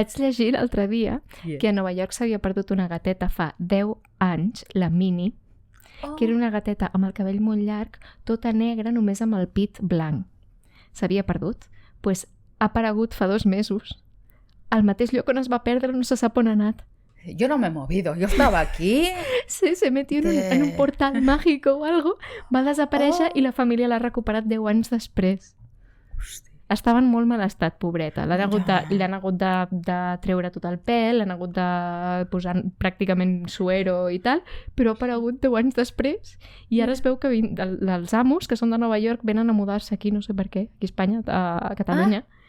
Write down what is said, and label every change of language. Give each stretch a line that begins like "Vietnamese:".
Catalan: Vaig llegir l'altre dia que a Nova York s'havia perdut una gateta fa 10 anys, la Mini, que era una gateta amb el cabell molt llarg, tota negra, només amb el pit blanc. S'havia perdut. Pues ha aparegut fa 2 mesos. Al mateix lloc on es va perdre no se sap on ha anat.
Spanish: Yo no me he movido, yo estaba aquí. Sí, se metió en un portal mágico o algo,
Catalan: va desaparèixer i la família l'ha recuperat 10 anys després. Hosti. Estava en molt mal estat, pobreta. L'han hagut de treure tot el pèl, l'han hagut de posar pràcticament suero i tal, però ha aparegut 10 anys després i ara es veu que els amos, que són de Nova York, venen a mudar-se aquí, no sé per què, aquí a Espanya, a Catalunya.